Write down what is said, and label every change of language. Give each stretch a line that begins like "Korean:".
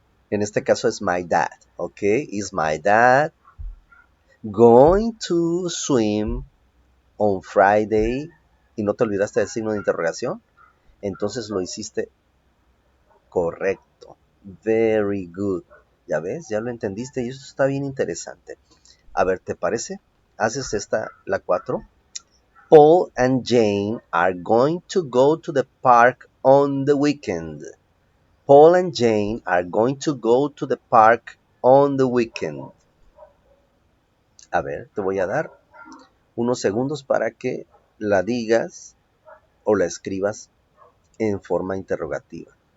Spanish: En este caso es my dad, ok,
English: is my dad going to swim on Friday,
Spanish: y no te olvidaste del signo de interrogación, entonces lo hiciste correcto.
English: Very good.
Spanish: Ya ves, ya lo entendiste y eso está bien interesante. A ver, ¿te parece? Haces esta, la 4.
English: Paul and Jane are going to go to the park on the weekend. Paul and Jane are going to go to the park on the weekend.
Spanish: A ver, te voy a dar unos segundos para que la digas o la escribas en forma interrogativa.